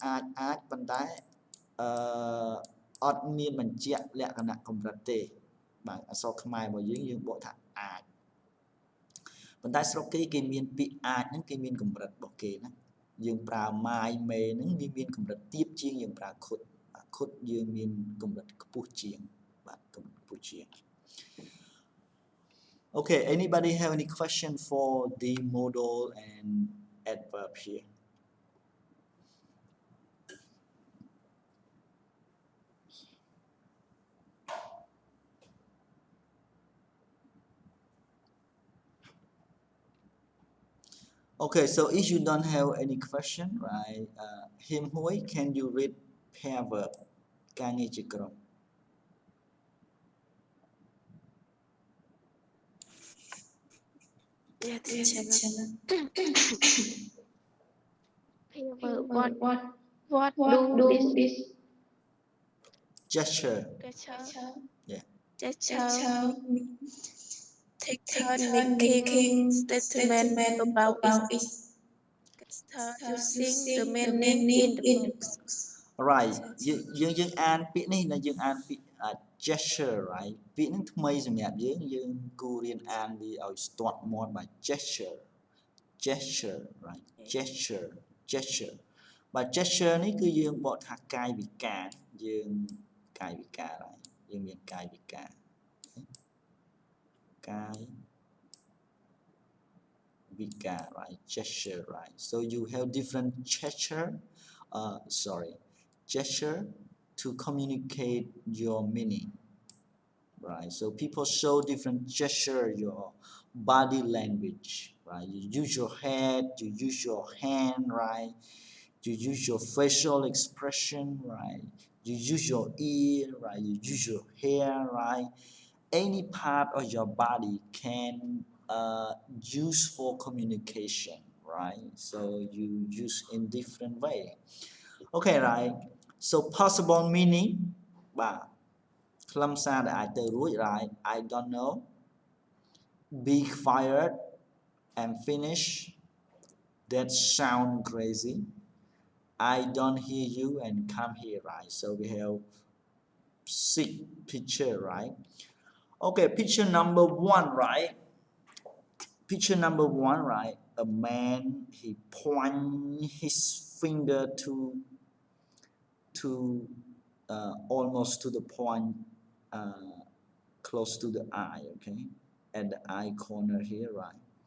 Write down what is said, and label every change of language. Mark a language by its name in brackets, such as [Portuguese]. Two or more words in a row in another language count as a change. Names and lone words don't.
[Khmer] អាចប៉ុន្តែអត់មានបញ្ជាក់លក្ខណៈកម្រិតទេបាទអក្សរខ្មែររបស់យើងបកថាអាចប៉ុន្តែស្រុកគេមានពាក្យអាចហ្នឹងគេមានកម្រិតរបស់គេណាយើងប្រើ [English] my may [Khmer] ហ្នឹងវាមានកម្រិតទាបជាងយើងប្រើ [English] could could [Khmer] យើងមានកម្រិតខ្ពស់ជាងបាទកម្រិតខ្ពស់ជាង [English] Okay, anybody have any question for the modal and adverb here? Okay, so if you don't have any question, right? Him Hui, can you read pair verb? [Khmer] ការងារជាក្រុម [English] Yes, teacher. What do this Gesture. gesture? Yeah. Gesture take turn making statement about it. Start using the meaning in the box. [Khmer] Right យើងអានពាក្យនេះណាយើងអានពាក្យ [English] gesture right [Khmer] ពាក្យនេះថ្មីសម្រាប់យើងគួររៀនអានវាឲ្យស្ទាត់មាត់បាទ [English] gesture right gesture [Khmer] បាទ gesture នេះគឺយើងបកថាកាយវិការយើងកាយវិការហើយយើងមានកាយវិការ [English] កាយវិការ right gesture right so you have different gesture to communicate your meaning right so people show different gesture your body language right you use your head you use your hand right you use your facial expression right you use your ear right you use your hair right any part of your body can use for communication right so you use in different way okay right so possible meaning [Khmer] បាទខ្លឹមសារដែលអាចទៅរួច [English] right I don't know be quiet and finish that sound crazy I don't hear you and come here right so we have 6 picture right okay picture number 1 right picture number 1 right a man he point his finger to almost to the point close to the eye okay at the eye corner here right